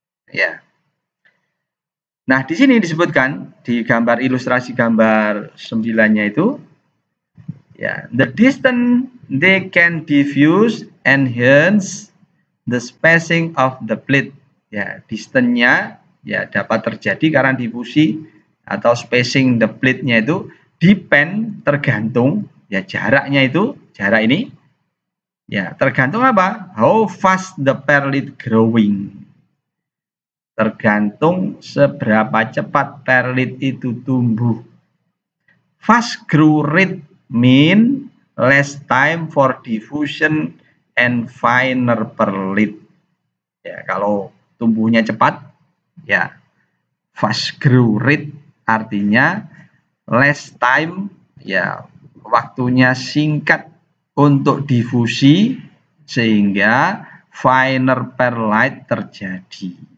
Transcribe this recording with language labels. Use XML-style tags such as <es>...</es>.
<id>Ya. Nah, di sini disebutkan di gambar ilustrasi gambar 9-nya itu, ya,</id> <en>the distance they can diffuse and hence the spacing of the plate.</en> <id>Ya, distance-nya ya dapat terjadi karena difusi atau spacing the plate-nya itu depend, tergantung, ya, jaraknya itu, jarak ini, ya, tergantung apa?</id> <en>How fast the perlite growing.</en> <id>Tergantung seberapa cepat perlite itu tumbuh.</id> <en>Fast grow rate mean less time for diffusion and finer perlite.</en> <id>Ya, kalau tumbuhnya cepat, ya,</id> <en>fast grow rate</en> <id>artinya</id> <en>less time,</en> <id>ya, waktunya singkat untuk difusi sehingga</id> <en>finer perlite</en> <id>terjadi.</id>